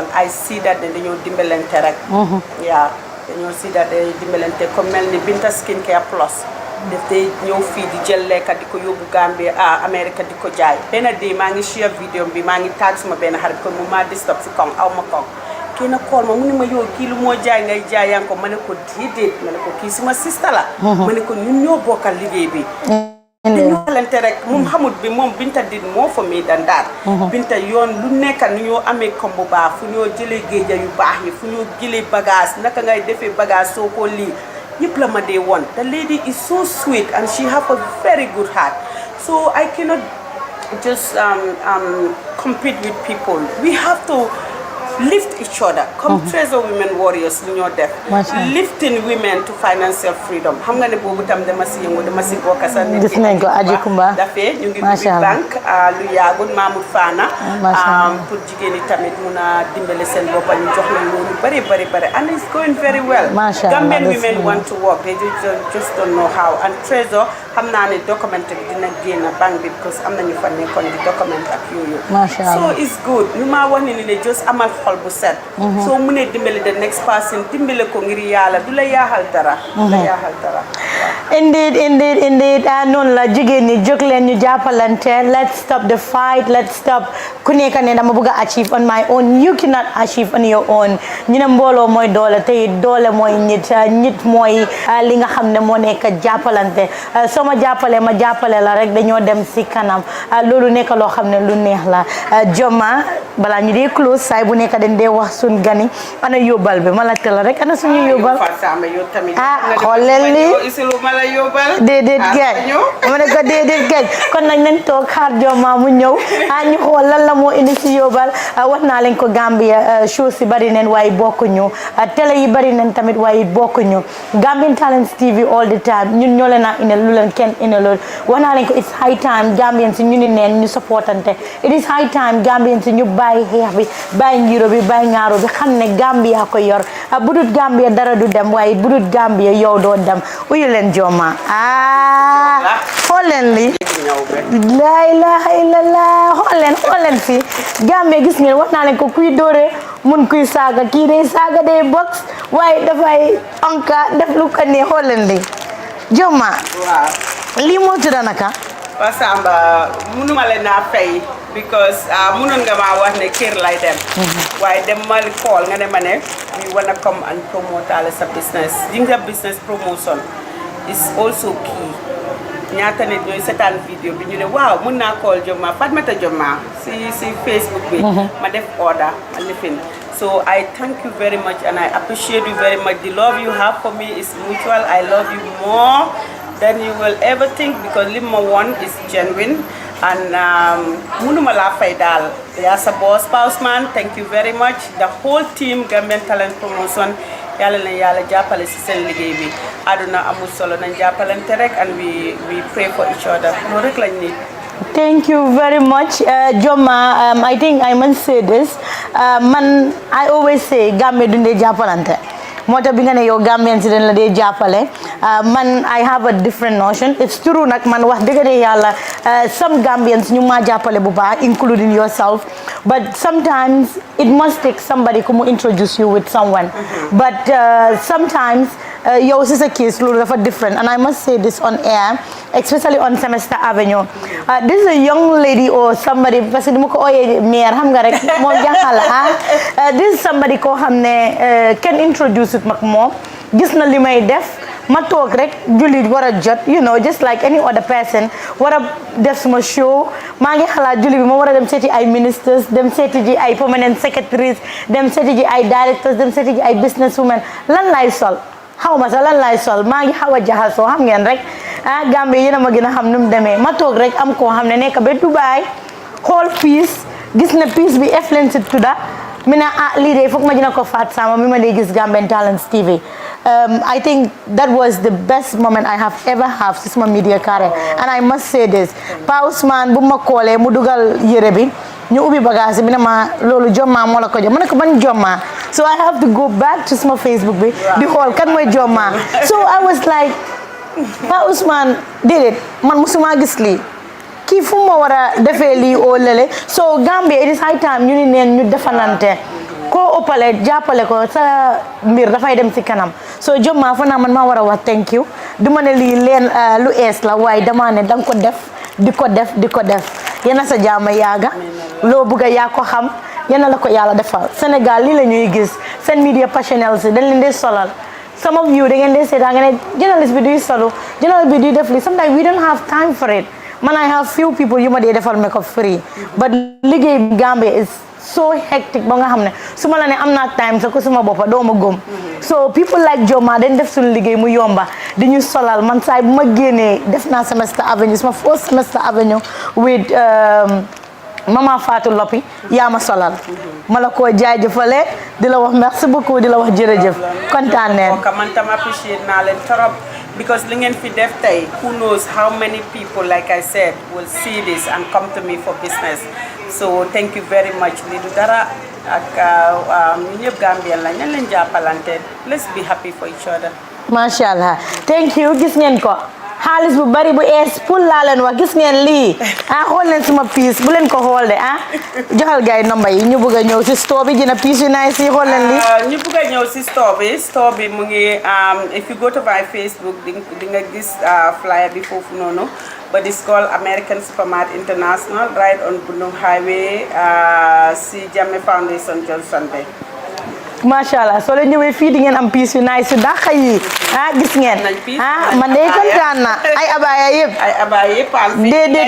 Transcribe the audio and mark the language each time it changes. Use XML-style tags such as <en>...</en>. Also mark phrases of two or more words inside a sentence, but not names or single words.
<en>I see that</en> <wo>dañoo dimbalante rek. yeah dañoo</wo> <en>see that</en> <wo>dañoo dimbalante comme mel ni Binta Skincare Plus daf day ñëw fii di jël lekka di ko yóbbu Gambie America di ko jaay benn day maa ngi share vidéo bi maa ngi tag suma benn xarit ko mu maa disturb si kaw aw ma kaw kii na kool ma mu ne ma yow kii lu moo jaay ngay jaay yaa ngi ko ma ne ko déedéet ma ne ko kii suma sista la ma ne ko ñun ñoo bokkal liggéey bi te ñu xalante rek moom xamut bi moom Binta did moo fa mi dan daal Binta yoon lu nekka nu ñoo amee kom bu baax fu ñoo jëlee géeja yu baax yi fu ñoo jëlee bagage naka ngay defee bagage soo ko lii yëpp la ma dee woon</wo> <en>the lady is so sweet and she have a very good heart so I cannot just compete with people we have to lift each other come Treasure Women Warriors</en> <wo>lu ñoo def</wo> <en>lifting women to financial freedom</en> <wo>xam nga ne boobu tam dama si yëngu dama si bokk sa nit gis nañ ko Aji Kumba dafee ñu ngi ubbi banque lu yaagut Mamoud Fana pour jigéen ñi tamit mun a dimbale seen boppa ñu jox leen loolu bari</wo> <en>and it's going very well Gambian women want to work they just don't know how and Treasure</en> <wo>xam naa ne document bi dina génn banque bi because am nañu fa nekkoon di document ak yooyu</wo> <en>so it's good</en> <wo>ñu maa wax ne just amal xol bu set soo mënee dimbale</wo> <en>the next person</en> <wo>dimbale ko ngir yàlla du la yaaxal dara indeed noonu la jigéen ñi jóg leen ñu jàppalante</wo> <en>let's stop the fight let's stop</en> <wo>ku nekk ne dama bëgg a</wo> <en>achieve on my own you cannot achieve on your own</en> <wo>ñu ne mbooloo mooy doole te doole mooy nit mooy li nga xam ne moo nekk jàppalante soo ma jàppalee ma jàppale la rek dañoo dem si kanam loolu nekk loo xam ne lu neex la Joma balaa ñu dee close saay bu nekk dañ dee wax suñ gani ana yóbbal bi ma laajte la rek ana suñu yóbbal xool leen li déedéet geej ma ne ko déedéet geej kon nag nañ toog xaar Joma mu ñëw ñu xool lan la moo indi si yóbbal wax naa leen ko Gambia show si bari neen waaye bokkuñu télé yi bari neen tamit waaye bokkuñu Gambian Talents TV</wo> <en>all the time</en> <wo>ñun ñoo leen a indil lu leen kenn indilool wax naa leen ko</wo> <en>it's high time</en> <wo>Gambian si ñu ni neen ñu supportante</wo> <en>it is high time</en> <wo>Gambian si ñu bàyyi xeex bi bàyyi njiro bi bàyyi ngaaro bi xam ne Gambia ko yor budut Gambia dara du dem waaye budut Gambia yow doo dem uyu leen Joma xool leen li la ilaha illallah xool leen fi Gambia gis ngeen wax naa leen ko kuy dóore mun kuy saaga kii day saaga day box waaye dafay onka def lu ko ne xool leen li Joma lii moo tudda naka Samba munuma leen a fay because munoon nga ma wax ne kër lay dem waaye dem ma call nga ne ma ne</wo> <en>we wanna come and promote</en> <wo>sa business jinga</wo> <en>business promotion is also key</en> <wo>ñaata nit ñooy seetaan vidéo bi ñu ne waaw mun naa call Joma Fatoumatta Joma si Facebook bi ma def order and lifin</wo> <en>so I thank you very much and I appreciate you very much the love you have for me is mutual I love you more than you will ever think because Lima one is genuine and</en> <wo>munuma la fay dal ya sa boss</wo> <en>Pausman thank you very much the whole team Gambian Talent Promotion</en> <wo>yalla na yalla jappale ci sen liggey bi aduna amul solo nañ jappalante rek</wo> <en>and we pray for each other</en> <wo>no rek lañ nit.</wo> <en>Thank you very much Joma I think I must say this man I always say Gambia</en> <wo>dunde jappalante moo tax bi nga ne yow Gambian si dañ la dee jàppale man</wo> <en>I have a different notion it's true</en> <wo>nag man wax dëgg de yàlla</wo> <en>some Gambians</en> <wo>ñu maa jàppale bu baax</wo> <en>including yourself but sometimes it must take somebody</en> <wo>ku mu</wo> <en>introduce you with someone but sometimes</en> <wo>yow si sa case loolu dafa</wo> <en>different and I must say this on air especially on Semester Avenue this is a young lady or somebody</en> <fr>parce que</fr> <wo>dama ko ooyee maire xam nga rek moo jaaxal</wo> <en>this is somebody</en> <wo>koo xam ne</wo> <en>can introduce it</en> <wo>mag moom gis na li may def ma toog rek jullit war a jot</wo> <en>you know just like any other</en> <wo>person war a def suma show maa ngi xalaat jullit bi ma war a dem seeti ay ministers dem seeti ji ay</wo> <en>permanent secretaries</en> <wo>dem seeti ji ay directors dem seeti ji ay</wo> <en>business women</en> <wo>lan lay sol xaw ma sax lan lay sol maa ngi xaw a jaxasoo xam ngeen rek Gambie yéen a ma gën a xam nu mu demee ma toog rek am koo xam ne nekk ba Dubai xool piis gis na piis bi F-Lensi tudda mi ne lii de foog ma dina ko faat sama mi ma dee gis Gambian Talents TV</wo> <en>I think that was the best moment I have ever have</en> <wo>si suma</wo> <en>media career and I must say this</en> <wo>Pa Ousmane bu ma koolee mu dugal yére bi ñu ubbi bagage bi ne ma loolu Joma moo la ko jox ma ne ko ban Joma</wo> <en>so I have to go back to</en> <wo>suma Facebook bi di xool kan mooy Joma</wo> <en>so I was like</en> <wo>Pa Ousmane déedéet man musuma gis lii kii fu ma war a defee lii oo lele so Gambia</wo> <en>it is high time</en> <wo>ñu ni neen ñu defalante koo ëppale jàppale ko sa mbir dafay dem si kanam so Joma fa naa man maa war a wax</wo> <en>thank you</en> <wo>du ma ne lii leen lu ees la waaye dama ne danga ko def di ko def yéen a sa jaama yaaga loo bëgg a yaa ko xam yéen a la ko yàlla defal Sénégal lii la ñuy gis seen media personnels dañ leen di solal</wo> <en>some of you</en> <wo>da ngeen di seetaan nga ne journalist bi duy solo journalist bi duy def lii</wo> <en>sometimes we don't have time for it</en> <wo>man</wo> <en>I have few people</en> <wo>yu ma dee defal</wo> <en>make up free but</en> <wo>liggéey Gambia</wo> <en>is so hectic</en> <wo>ba nga xam ne su ma la ne am naa time sa ko suma boppa doo ma gëm</wo> <en>so people like</en> <wo>Joma dañ def suñu liggéey mu yomba di ñu solal man saay bu ma génnee def naa Semester Avenue suma first Semester Avenue with Mama Fatou Lopi yaa ma solal ma la koo jaajëfale di la wax</wo> <fr>merci beaucoup</fr> <wo>di la wax jërëjëf kontaan neen man tam appreciate naa leen trop</wo> <en>because</en> <wo>li ngeen fi def tey</wo> <en>who knows how many people like I said will see this and come to me for business so thank you very much</en> <wo>li du dara ak ñu ñëpp Gambien la ñan leen jàppalante</wo> <en>let's be happy for each other</en> <ar>masha Allah</ar> <en>thank you</en> <wo>gis ngeen ko xaalis bu bari bu ees pour laa leen wax gis ngeen lii xool leen suma piis bu leen ko xool de joxal gars yi nomba yi ñu bëgg a ñëw si store bi dina piis yu nice yi xool leen lii ñu bëgg a ñëw si store bi mu ngi</wo> <en>if you go to my Facebook</en> <wo>di nga gis flyer bi foofu noonu</wo> <en>but it's called</en> <wo>American Supermart International right on Bundung Highway si Jammeh Foundation Johnson Bay</wo> <ar>masha Allah</ar> <wo>soo leen ñëwee fii di ngeen am piis yu nice yu dàq yi gis ngeen man de kontaan na ay abaya yëpp déedéet</wo>